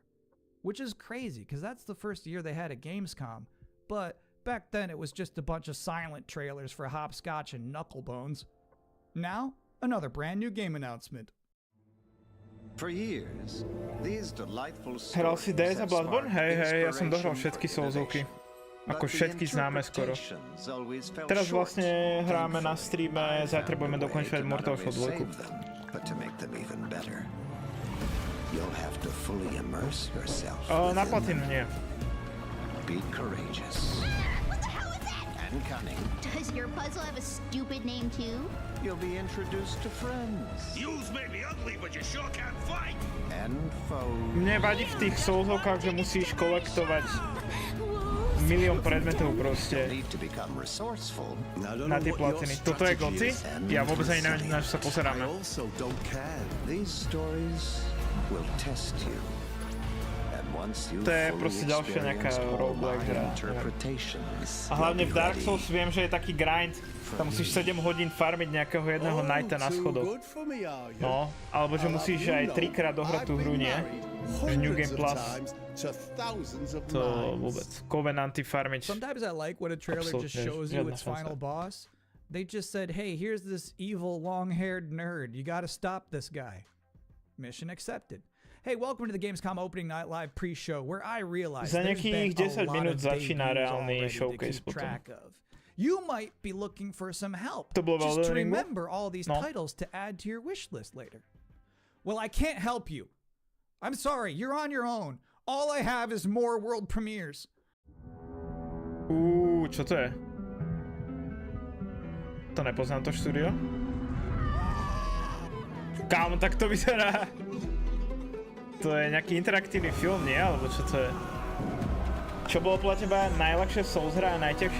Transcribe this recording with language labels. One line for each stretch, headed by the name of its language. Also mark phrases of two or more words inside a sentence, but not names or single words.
English: Which is crazy, because that's the first year they had a Gamescom. But back then it was just a bunch of silent trailers for Hopscotch and Knucklebones. Now, another brand new game announcement. For years, these delightful
Slovak: Hral si Days a Bloodborne? Hej, ja som dohral všetky Soulsovky. Ako všetky známe skoro. Teraz vlastne hráme na streame, zajtra budeme dokončovať Mortal Kombat 2. Na platinu nie.
English: Be courageous. What the hell is that? And cunning. Does your puzzle have a stupid name too? You'll be introduced to friends. Yous may be ugly, but you sure can fight. And foes.
Slovak: Mne vadí v tých Soulsovkách, že musíš kolektovať milión predmetov proste na tie platiny. Toto je goci? Ja vôbec ani neviem, na čo sa pozeráme. To je proste ďalšia nejaká roguelike hra. A hlavne v Dark Souls viem, že je taký grind. Tam musíš 7 hodín farmiť nejakého jedného knighta na schodoch. No, alebo že musíš aj 3-krát dohrať tú hru, nie? Že New Game Plus. To vôbec. Covenanty farmiť.
English: Sometimes I like when a trailer just shows you its final boss. They just said, hey, here's this evil long-haired nerd. You gotta stop this guy. Mission accepted. Hey, welcome to the Gamescom opening night live pre-show, where I realize there's been a lot of debuts already to keep track of. You might be looking for some help, just to remember all these titles to add to your wish list later. Well, I can't help you. I'm sorry, you're on your own. All I have is more world premieres.
Slovak: Čo to je? To nepoznám to štúdio. Kámo, tak to vyzerá. To je nejaký interaktívny film, nie? Alebo čo to je? Čo bolo podľa teba najľahšia Souls hra a najťažšia?